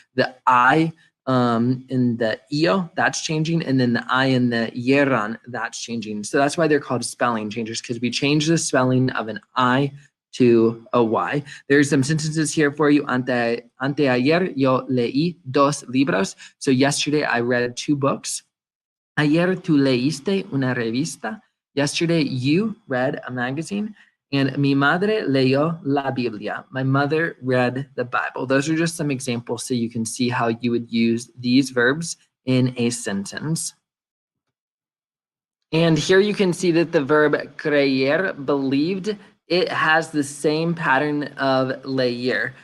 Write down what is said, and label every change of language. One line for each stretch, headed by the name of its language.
English: The I in the io, that's changing, and then the I in the yeran, that's changing. So that's why they're called spelling changers, because we change the spelling of an I to a Y. There's some sentences here for you.
Spanish: Anteayer yo leí 2 libros.
English: So yesterday I read 2 books.
Spanish: Ayer tú leíste una revista.
English: Yesterday you read a magazine.
Spanish: And mi madre leyó la Biblia.
English: My mother read the Bible. Those are just some examples so you can see how you would use these verbs in a sentence. And here you can see that the verb creer, believed, it has the same pattern of leer.